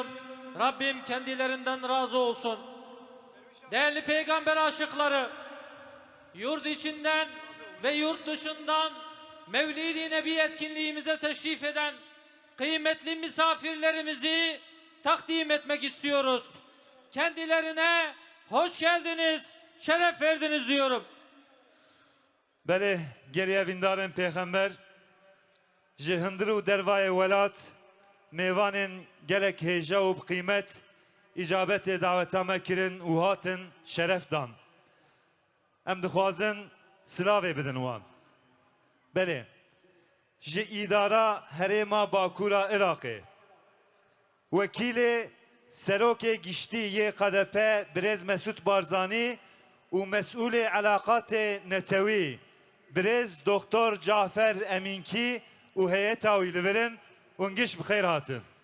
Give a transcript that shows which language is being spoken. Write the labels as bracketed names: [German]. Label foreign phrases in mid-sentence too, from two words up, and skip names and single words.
[Turkish] Rabbim kendilerinden razı olsun. Değerli peygamber aşıkları, yurt içinden ve yurt dışından Mevlid-i Nebi etkinliğimize teşrif eden kıymetli misafirlerimizi takdim etmek istiyoruz. Kendilerine hoş geldiniz, şeref verdiniz diyorum. [Kurdish] Bele geriye bindarın peygamber ji hindir û dervayê welat mêvanên gelek hêja û bi qîmet îcabetê daveta me kirin û hatin şeref dan. Em dixwazin silavê bidin wan. Belê ji îdara herêma Bakûra Iraqê wekîlê serokê giştî yê QDP Birêz Mesûd Barzanî û mesûlê elaqatê netewî Birêz Doktor Cafer Emînkî û heyeta wî li verin û giş bi xêr hatin.